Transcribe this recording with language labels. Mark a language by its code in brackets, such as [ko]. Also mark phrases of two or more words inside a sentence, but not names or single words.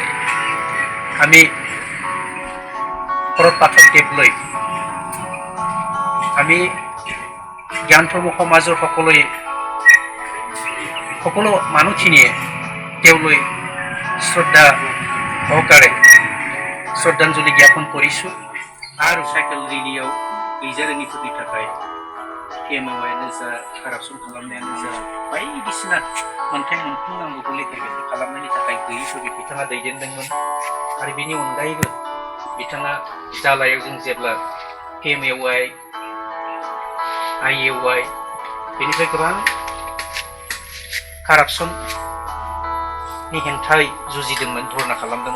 [as] আমি শৰৎ পাঠক দেৱলৈ আমি জ্ঞান ধৰ্ম সমাজৰ সকলো মানুহখিনিয়ে তেওঁলৈ শ্ৰদ্ধা সহকাৰে শ্ৰদ্ধাঞ্জলি জ্ঞাপন কৰিছোঁ। [brx] आरो साइकेल रेलियाव गैजारोङिफोरनि थाखाय केमआनो जा, कारापसन खालामनायानो जा, बायदिसिना मोनथाय मोनफुंनांगौखौ लेखा लेखि खालामनायनि थाखाय गैयैफोरखौ बिथाङा दैदेनदोंमोन। आरो बेनि अनगायैबो बिथाङा जालायाव जों जेब्ला केमएवाइ, आइएवाइ बेनिफ्राय गोबां कारापसननि हेंथायै जुजिदोंमोन, धरना खालामदोंमोन।